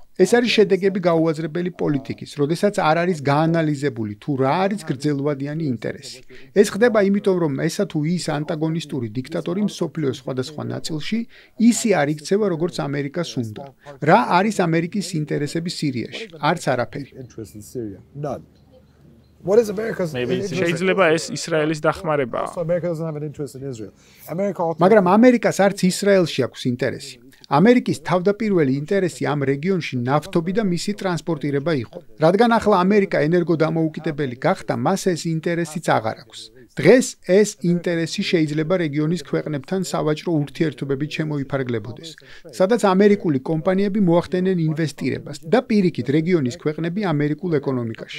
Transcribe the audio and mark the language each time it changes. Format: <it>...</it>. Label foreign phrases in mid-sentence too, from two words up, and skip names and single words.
<ka>ეს არის შედეგები გაუაზრებელი პოლიტიკის, როდესაც არ არის გაანალიზებული თუ რა არის გრძელვადიანი ინტერესი. ეს ხდება იმიტომ, რომ ესა თუ ის ანტაგონისტური დიქტატორი მსოფლიოს სხვადასხვა ნაწილში ისე არ იქცევა, როგორც ამერიკას უნდა. რა არის ამერიკის ინტერესები სირიაში? არც არაფერი.</ka> <en>What is America's interest?</en> <ka>შეიძლება ეს ისრაელის დახმარებაა.</ka> <en>Also, America doesn't have an interest in Israel. America also</en> <ka>მაგრამ ამერიკას არც ისრაელში აქვს ინტერესი. ამერიკის თავდაპირველი ინტერესი ამ რეგიონში ნავთობი და მისი ტრანსპორტირება იყო. რადგან ახლა ამერიკა ენერგოდამოუკიდებელი გახდა, მას ეს ინტერესიც აღარ აქვს. დღეს ეს ინტერესი შეიძლება რეგიონის ქვეყნებთან სავაჭრო ურთიერთობებით შემოიფარგლებოდეს, სადაც ამერიკული კომპანიები მოახდენენ ინვესტირებას და პირიქით რეგიონის ქვეყნები ამერიკულ ეკონომიკაში.</ka>